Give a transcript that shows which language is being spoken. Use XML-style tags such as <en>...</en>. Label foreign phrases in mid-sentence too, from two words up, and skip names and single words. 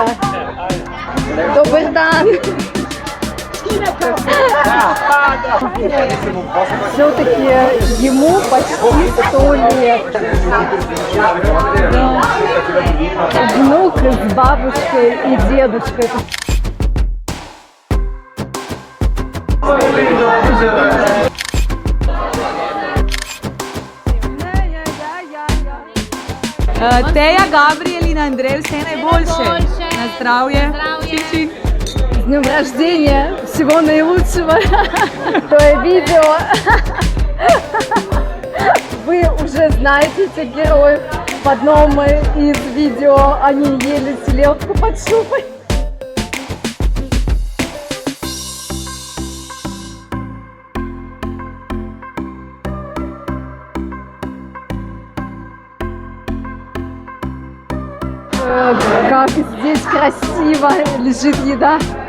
<ru>Добрый день! Все-таки ему почти 100 лет. Внук с бабушкой и дедушкой.</ru> <sl>Teja, Gabriel in Andrej, vse najboljše. Na zdravje. Čik.</sl> <ru>С днем рождения! Всего наилучшего! То видео. Вы уже знаете этих героев. В одном из видео они ели селедку под шубой. Как здесь красиво лежит еда.</ru>